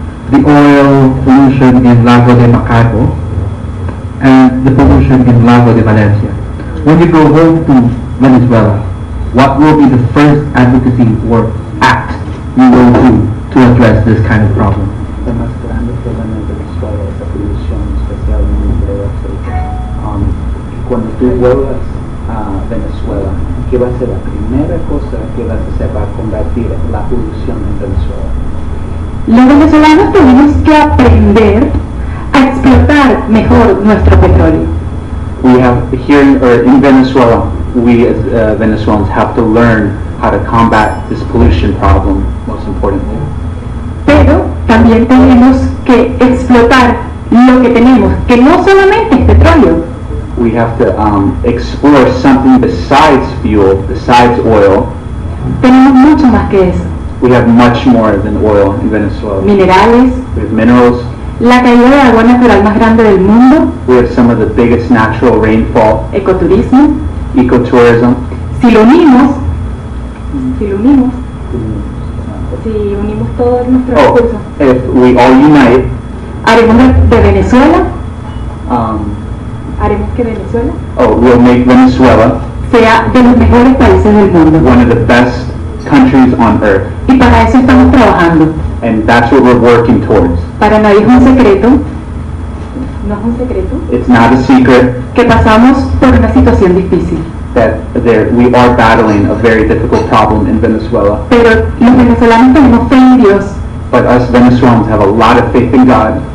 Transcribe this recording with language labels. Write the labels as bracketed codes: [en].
[en] The oil pollution in Lago de Macaco and the pollution in Lago de Valencia. When you go home to Venezuela, what will be the first advocacy or act you will do to address this kind of problem? [es] El más grande problema en Venezuela es la polución, especialmente de África. Cuando tú vuelvas a Venezuela, ¿qué va a ser la primera cosa que vas a hacer para combatir la polución en Venezuela? Los venezolanos tenemos que aprender a explotar mejor nuestro petróleo. [en] We have here in Venezuela, we as Venezuelans have to learn how to combat this pollution problem, most importantly. [es] Pero también tenemos que explotar lo que tenemos, que no solamente es petróleo. [en] We have to explore something besides fuel, besides oil. [es] Tenemos mucho más que eso. [en] We have much more than oil in Venezuela. [es] Minerales, [en] We have minerals. [es] la caída de agua natural más grande del mundo, [en] We have some of the biggest natural rainfall, [es] ecoturismo. [en] ecotourism. [es] Si lo unimos, si unimos todos nuestros Oh, recursos, [en] if we all unite, [es] haremos de Venezuela, haremos que Venezuela [en] we'll make Venezuela [es] sea de los mejores países del mundo. [en] one of the best countries on earth. [es] Y para eso estamos trabajando. [en] And that's what we're working towards. [es] Para nadie es un secreto, no es un secreto, [en] It's not a secret [es] que pasamos por una situación difícil. [en] that we are battling a very difficult problem in Venezuela. [es] Pero los venezolanos tenemos fe en Dios [en] But us Venezuelans have a lot of faith in God